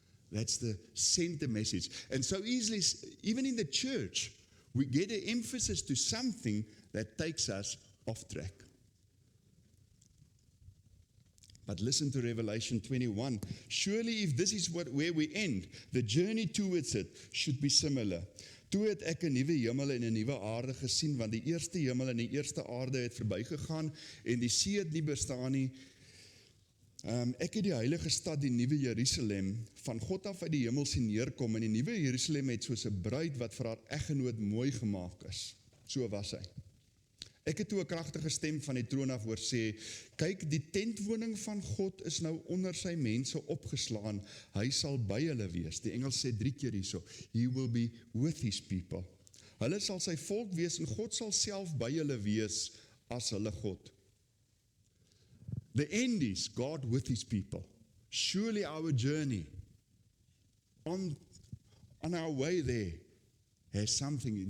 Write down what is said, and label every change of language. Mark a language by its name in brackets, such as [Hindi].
[English] That's the center message. And so easily, even in the church, we get an emphasis to something that takes us off track. But listen to Revelation 21. Surely if this is where we end, the journey towards it should be similar. [Afrikaans] Toe het ek 'n nuwe hemel en 'n nuwe aarde gesien, want die eerste hemel en die eerste aarde het verbygegaan en die see het nie bestaan nie. Ek het die heilige stad, die nuwe Jerusalem, van God af uit die hemel sien neerkom, en die nuwe Jerusalem het soos 'n bruid wat vir haar eggenoot mooi gemaak is. So was hy. Ek het toe 'n kragtige stem van die troon af hoor sê, kyk, die tentwoning van God is nou onder sy mense opgeslaan, hy sal by hulle wees. Die Engels sê 3 keer hierso, [English] he will be with his people. [Afrikaans] Hulle sal sy volk wees en God sal self by hulle wees as hulle God. [English] The end is God with his people. Surely our journey on our way there has something.